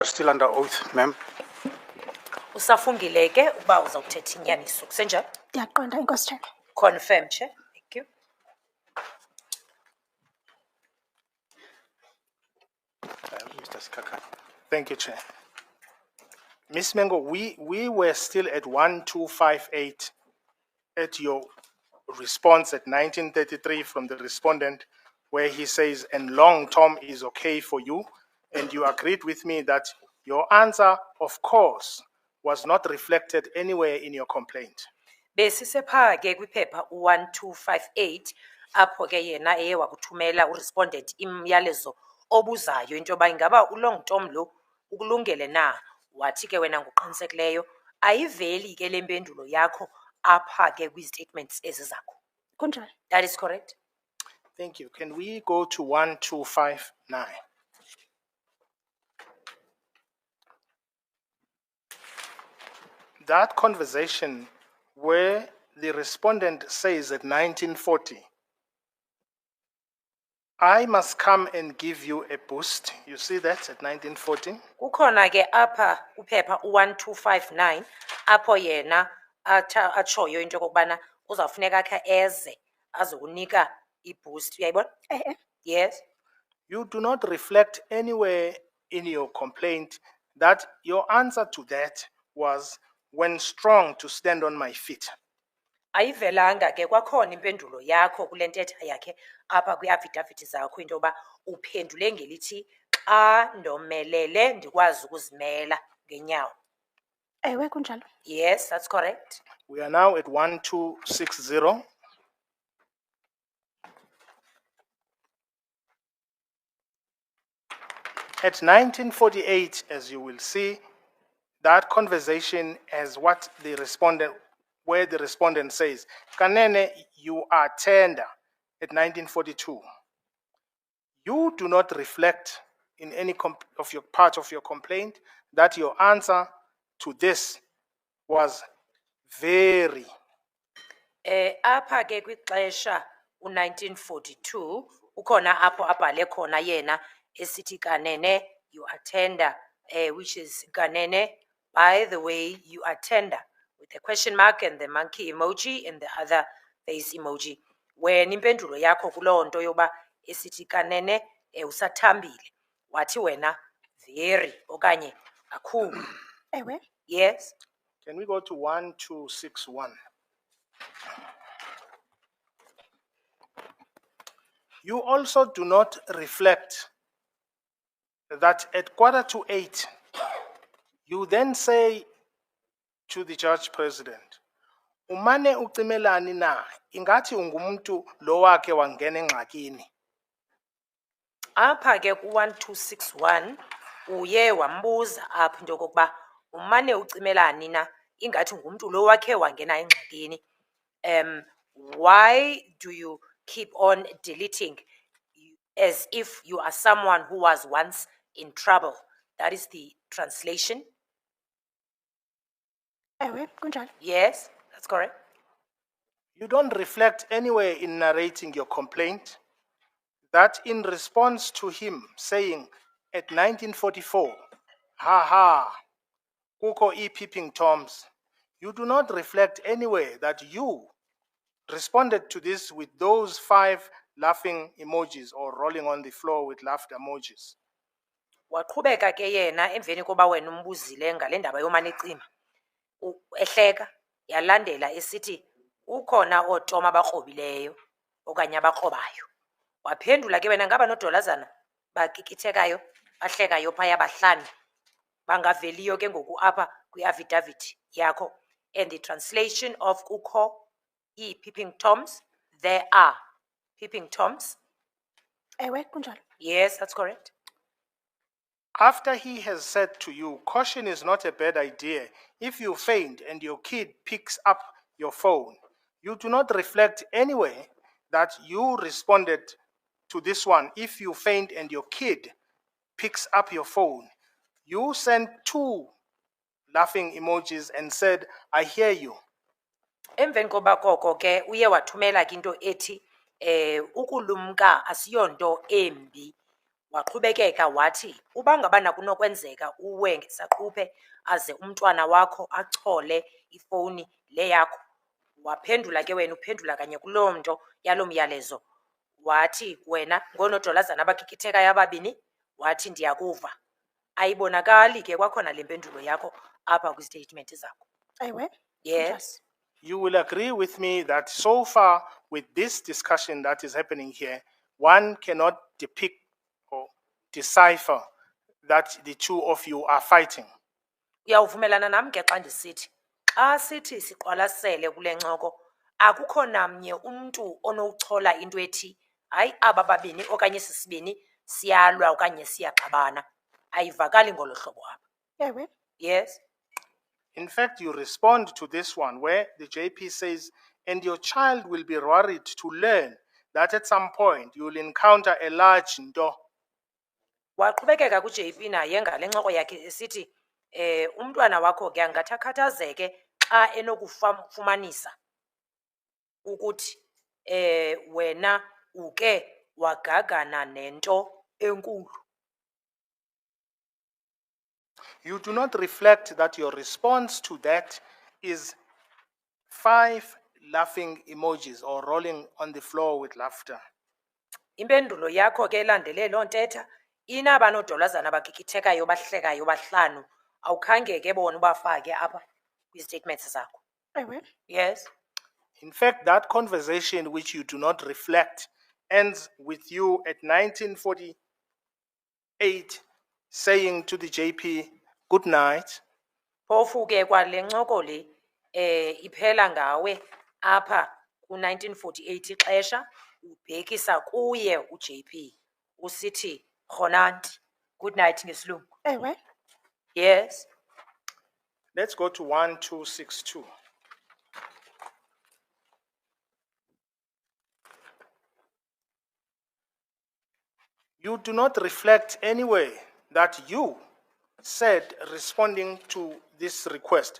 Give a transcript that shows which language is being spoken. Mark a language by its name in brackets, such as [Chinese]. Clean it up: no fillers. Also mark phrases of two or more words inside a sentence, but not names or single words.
[English] Still under oath, ma'am. [Xhosa] Usafungile ke uba uzawuthetha inyaniso. Kusenjalo? Ndiyaqonda Enkosi Chair. [English] Confirm, Chair. Thank you. Mr. Skaka. Thank you, Chair. Ms. Mengo, we were still at 1258 at your response at 1933 from the respondent, where he says, and long term is okay for you. And you agreed with me that your answer, of course, was not reflected anywhere in your complaint. [Xhosa] Besisepha ke kwiphepha 1258 apho ke yena eye wakuthumela urespondent imyalezo obuzayo into yoba ingaba ulong tom lo ukulungele na. Wathi ke wena ngokuqinisekileyo ayiveli ke le mpendulo yakho apha ke kwistatements ezi zakho. Kunjalo. [English] That is correct. Thank you. Can we go to 1259? That conversation where the respondent says at 1940, I must come and give you a boost. You see that at 1940? [Xhosa] Kukhona ke apha kuphepha 1259 apho yena atshoyo into yokokubana uzawufuneka khe eze azokunika i-boost. Uyayibona? [English] Yes. You do not reflect anywhere in your complaint that your answer to that was when strong to stand on my feet. [Xhosa] Ayivelanga ke kwakhona impendulo yakho kule ntetha yakhe apha kwiafidavithi zakho into yoba uphendule ngelithi xa ndomelele ndikwazi ukuzimela ngenyawo. Ewe kunjalo. [English] Yes, that's correct. We are now at 1260. At 1948, as you will see, that conversation as what the respondent, where the respondent says, Kanene, you are tender at 1942. You do not reflect in any of your part of your complaint that your answer to this was very. [Xhosa] Apha ke kwixesha u1942 ukhona apho abhale khona yena esithi Kanene [English] you are tender, which is Kanene, by the way you are tender, with a question mark and the monkey emoji and the other face emoji. [Xhosa] Wena impendulo yakho kuloo nto yoba esithi Kanene usathambile wathi wena very okanye kakhulu. Ewe. [English] Yes. Can we go to 1261? You also do not reflect that at 7:45, you then say to the judge president, [Xhosa] umane ucimelani na, ingati ungumuntu lo wakhe wangena engxakini. Apha ke ku1261 uye wambuza apha into yokokuba umane ucimelani na ingathi ngumntu lo wakhe wangena engxakini. [English] Why do you keep on deleting as if you are someone who was once in trouble? That is the translation. [Xhosa] Ewe kunjalo. [English] Yes, that's correct. You don't reflect anywhere in narrating your complaint that in response to him saying at 1944, ha ha, kuko peeping toms, you do not reflect anywhere that you responded to this with those 5 laughing emojis or rolling on the floor with laughter emojis. [Xhosa] Waqhubeka ke yena emveni koba wena umbuzile ngale ndaba yomane ecima ehleka yalandela esithi ukhona ootoma abakrobileyo okanye abakrobayo. Waphendula ke wena ngaba nodolazana bakikithekayo bahlekayo phaya bahlanu bangaveliyo ke ngoku apha kwiafidavithi yakho. [English] And the translation of kukho peeping toms, there are peeping toms. [Xhosa] Ewe kunjalo. [English] Yes, that's correct. After he has said to you, caution is not a bad idea. If you faint and your kid picks up your phone, you do not reflect anywhere that you responded to this one. If you faint and your kid picks up your phone, you sent 2 laughing emojis and said, I hear you. [Xhosa] Emveni koba koko ke uye wathumela ke into ethi ukulumka asiyonto embi. waqhubekeka wathi uba ngabana kunokwenzeka uwe ngesaquphe aze umntwana wakho achole ifowuni le yakho. Waphendula ke wena, uphendula kanye kuloo nto yaloo myalezo, wathi wena ngoonodolazana abakikithekayo ababini, wathi ndiyakuva. Ayibonakali ke kwakhona le mpendulo yakho apha kwistatement zakho. Ewe. [English] Yes. You will agree with me that so far with this discussion that is happening here, one cannot depict or decipher that the two of you are fighting. [Xhosa] Uyawuvumelana nam ke xa ndisithi xa sithi siqwalasele kule ncoko akukho namnye umntu onowuchola into ethi hayi aba babini okanye sisibini siyalwa okanye siyaxabana. Ayivakali ngolo hlobo apha. Ewe. [English] Yes. In fact, you respond to this one where the JP says, and your child will be worried to learn that at some point you will encounter a large nto. [Xhosa] Waqhubekeka ku-JP naye ngale ncoko yakhe esithi umntwana wakho ke angathi akhathazeke xa enokufumanisa ukuthi wena uke wagagana nento enkulu. [English] You do not reflect that your response to that is 5 laughing emojis or rolling on the floor with laughter. [Xhosa] Impendulo yakho ke elandele loo ntetha inaba nodolazana abakikithekayo bahlekayo bahlanu, awukhange ke bona ubafake apha kwistatements zakho. Ewe. [English] Yes. In fact, that conversation which you do not reflect ends with you at 1948 saying to the JP, good night. [Xhosa] Phofu ke kwale ncoko le iphela ngawe apha ku-1948 ixesha ubhekisa kuye uJP usithi khonanti, [English] good night [Xhosa] ngesilungu. Ewe. [English] Yes. Let's go to 1262. You do not reflect anyway that you said responding to this request.